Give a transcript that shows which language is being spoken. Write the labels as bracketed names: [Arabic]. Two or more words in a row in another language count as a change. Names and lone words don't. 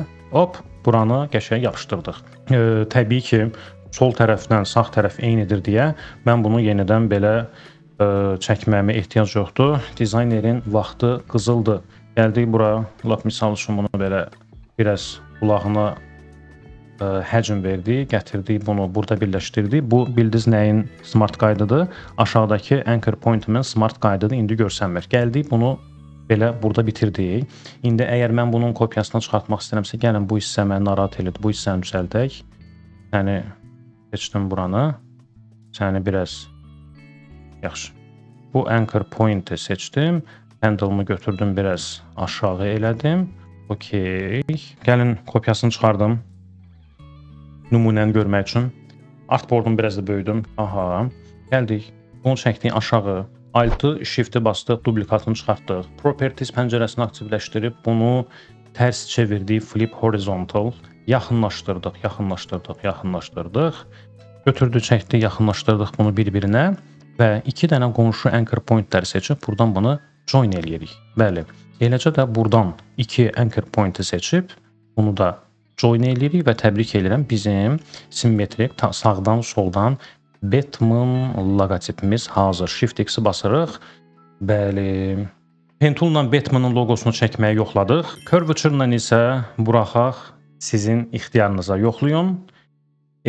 [Azerbaijani] Hop, buranı qəşəng yapışdırdıq. Təbii ki, sol tərəfdən sağ tərəf eynidir deyə mən bunu yenidən belə çəkməyimə ehtiyac yoxdur. Dizaynerin vaxtı qızıldır. Gəldik bura, lap misal üçün bunu belə biraz qulağına həcm verdik, gətirdik bunu burada birləşdirdik. Bu bildiz nəyin smart qaydıdır? Aşağıdakı [English] anchor point- [Azerbaijani] imin smart qaydıdır. İndi görsənmir. Gəldik bunu belə burada bitirdik. İndi əgər mən bunun kopyasını çıxartmaq istəyirəmsə, gəlin bu hissə məni narahat edir. Bu hissəni düzəldək. Yəni seçdim buranı. Səni biraz yaxşı. Bu [English] anchor point- [Azerbaijani] i seçdim. Handle-ımı götürdüm, biraz aşağı elədim. Okey. Gəlin kopyasını çıxardım. Nümunəni görmək üçün. Artboard-umu biraz da böyüdüm. Aha. Gəldik. Bunu çəkdik aşağı. Alt-ı, Shift-i bastıq, duplikatını çıxartdıq. Properties pəncərəsini aktivləşdirib bunu tərs çevirdik, [English] flip horizontal. [Azerbaijani] Yaxınlaşdırdıq. Götürdük, çəkdik, yaxınlaşdırdıq bunu bir-birinə və iki dənə qonşu [English] anchor point- [Azerbaijani] ləri seçib buradan bunu join eləyirik. Bəli. Eləcə də buradan iki [English] anchor point- [Azerbaijani] i seçib bunu da join eləyirik və təbrik edirəm. Bizim simmetrik sağdan soldan Batman loqotipimiz hazır. Shift X-i basırıq. Bəli. [English] Pen tool- [Azerbaijani] la Batman'ın logosunu çəkməyi yoxladıq. Curvature-la isə buraxaq sizin ixtiyarınıza yoxlayın.